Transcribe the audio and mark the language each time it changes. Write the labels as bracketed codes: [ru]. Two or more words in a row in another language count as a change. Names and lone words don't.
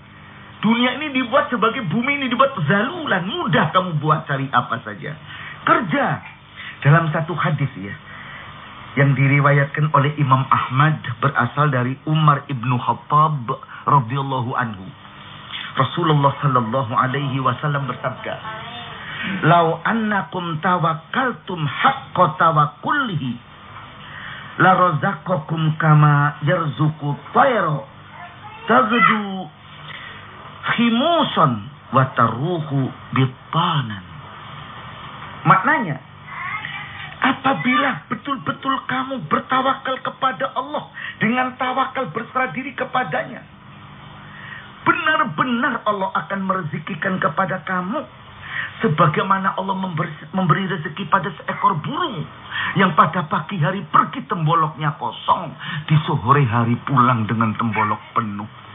[ms] Dunia ini dibuat sebagai bumi ini dibuat zalulan, mudah kamu buat cari apa saja. Kerja. Dalam satu hadis ya, yang diriwayatkan oleh Imam Ahmad berasal dari Umar ibnu Khattab [ar] رضي الله عنه. رسول الله صلى الله عليه وسلم bersabda, "لو أنكم توكلتم حق توكله لرزقكم كما يرزق الطير تغدو خماصا وتروح بطانا." [ms] Maknanya, apabila betul-betul kamu bertawakal kepada Allah dengan tawakal berserah diri kepadanya, benar-benar Allah akan merezekikan kepada kamu sebagaimana Allah memberi rezeki pada seekor burung yang pada pagi hari pergi temboloknya kosong, di sore hari pulang dengan tembolok penuh.